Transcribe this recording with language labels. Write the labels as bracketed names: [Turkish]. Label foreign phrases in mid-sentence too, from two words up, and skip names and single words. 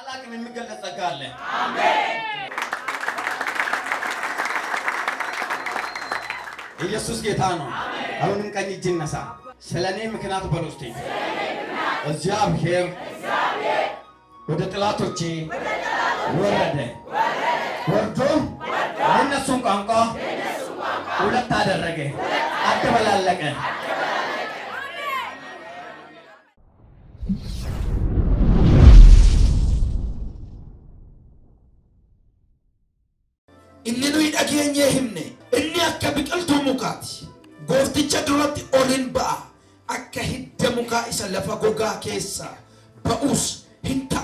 [Amharic] አቅም የሚገለጽ ጸጋ አለ። አሜን። ኢየሱስ ጌታ ነው። አሁንም ቀኝ እጅ ይነሳ። ስለኔ ምክንያት በሉስቲ እግዚአብሔር ወደ ጥላቶቼ ወረደ። ወርዶ የእነሱን ቋንቋ ሁለት አደረገ፣ አደበላለቀ። [Oromo] inni dhageenye himne inni akka biqiltuu mukaati goofticha duratti olin ba'a akka hidda mukaa isa lafa gogaa keessa ba'us hin ta'a.